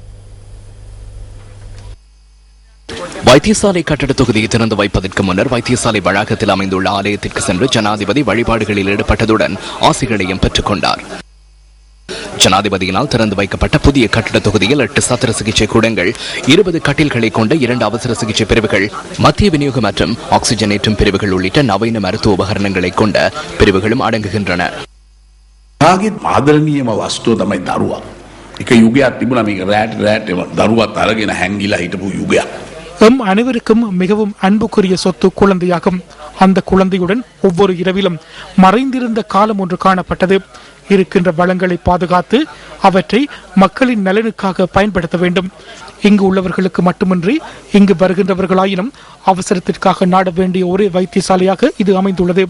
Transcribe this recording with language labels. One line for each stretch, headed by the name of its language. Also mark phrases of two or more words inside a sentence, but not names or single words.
Tamil: வைத்தியசாலை கட்டட தொகுதியை திறந்து வைப்பதற்கு முன்னர் வைத்தியசாலை வளாகத்தில் அமைந்துள்ள ஆலயத்திற்கு சென்று ஜனாதிபதி வழிபாடுகளில் ஈடுபட்டதுடன் ஆசிகளையும் பெற்றுக் கொண்டார். ஜனாதிபதியினால் திறந்து வைக்கப்பட்ட புதிய கட்டிட தொகுதியில் 8 சத்திர சிகிச்சை கூடங்கள், 20 கட்டில்களை கொண்ட 2 அவசர சிகிச்சை பிரிவுகள், மத்திய விநியோக மற்றும் ஆக்சிஜனேற்றும் பிரிவுகள் உள்ளிட்ட நவீன மருத்துவ உபகரணங்களை கொண்ட பிரிவுகளும் அடங்குகின்றன.
Sinhala: ආදරණීයම වස්තුව තමයි දරුවා. එක යුගයක් තිබුණා මේක රැට දරුවත් අරගෙන හැංගිලා හිටපු යුගයක්.
Tamil: அனைவருக்கும் மிகவும் அன்புக்குரிய சொத்து குழந்தையாகும். அந்த குழந்தையுடன் ஒவ்வொரு இரவிலும் மறைந்திருந்த காலம் ஒன்று காணப்பட்டது. இருக்கின்ற வளங்களை பாதுகாத்து அவற்றை மக்களின் நலனுக்காக பயன்படுத்த வேண்டும். இங்கு உள்ளவர்களுக்கு மட்டுமின்றி இங்கு வருகின்றவர்களாயினும் அவசரத்திற்காக நாட வேண்டிய ஒரே வைத்தியசாலையாக இது அமைந்துள்ளது.